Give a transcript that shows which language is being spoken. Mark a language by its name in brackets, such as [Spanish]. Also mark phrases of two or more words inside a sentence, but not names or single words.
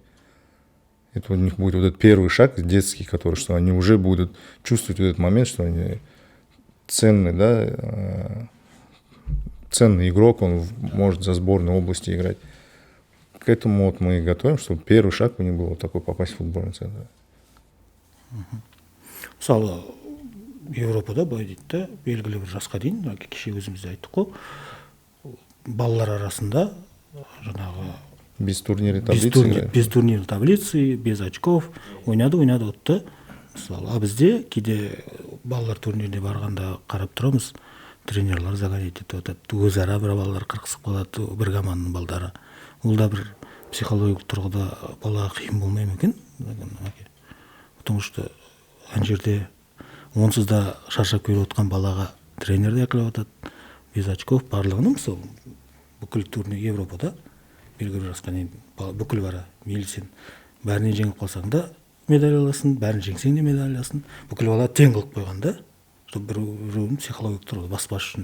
[Russian] Это у них будет вот этот первый шаг детский, который, что они уже будут чувствовать вот этот момент, что они ценный, да, ценный игрок, он может за сборную области играть. К этому вот мы и готовим, чтобы первый шаг у них был вот такой, попасть в футбольный центр. [Kazakh] Мысалы, Европада былай дейді да, белгілі бір жасқа дейін, кеше өзіміз де айттық қой, балалар арасында жаңағы [Russian] без турнирной таблицы, без турнирной таблицы, без очков [Kazakh] ойнады отты. Мысалы, а бізде кейде балалар турниріне барғанда қарап тұрамыз, тренерлар загонять етіп жатады, өзара бір балалар қырқысып қалады, бір команданың балдары. Ол да бір психологиялық тұрғыда балаға қиын болмай ма екен? [Russian] Потому что [Kazakh] ана жерде онсыз да шаршап келіп отқан балаға тренер де әкеліп жатады, [Russian] без очков, [Kazakh] барлығының мысалы бүкіл турнир Европада белгілі бір жасқа дейін бүкіл бара, мейлі сен бәрінен жеңіп қалсаң да медаль аласың, бәрін жеңсең де медаль аласың, бүкіл бала тең қылып қойған да, чтобы біреуін психологиялық тұрғыда баспас үшін.